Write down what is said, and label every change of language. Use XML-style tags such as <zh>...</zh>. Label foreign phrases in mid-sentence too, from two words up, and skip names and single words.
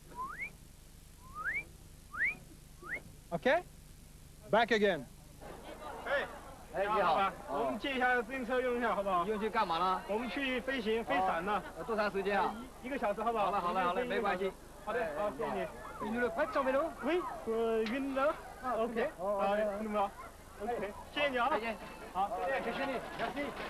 <en>Okay? Back again.</en> <zh>哎，你好，我们借一下自行车用一下，好不好？用去干嘛呢？我们去飞行、飞伞呢。多长时间啊？1个小时，好不好？好了，没关系。好的，好，谢谢你。</zh> <fr>你le prête ton vélo? Oui, une heure. OK. Allez, nous va.</fr> <zh>OK. 谢谢你啊。再见。好，谢谢你 ，merci。</zh>